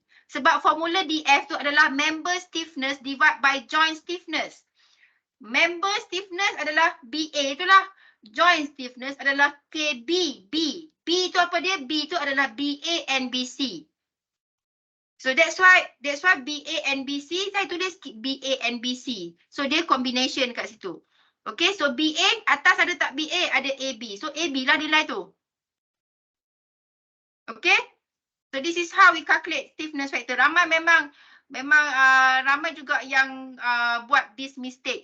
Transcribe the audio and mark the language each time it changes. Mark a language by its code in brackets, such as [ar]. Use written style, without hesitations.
[ms] Sebab formula DF tu adalah member stiffness [en] divide by [ms] joint stiffness. Member stiffness adalah BA itulah. Joint stiffness adalah KB. B tu apa dia? B tu adalah BA and BC. [en] So that's why BA and BC, [ms] saya tulis [en] BA and BC. [ms] So dia combination kat situ. Okay, so BA, atas ada tak BA? Ada AB. So AB lah nilai tu. [en] Okay, so this is how we calculate stiffness factor. [ms] Ramai memang ramai juga yang buat [en] this mistake.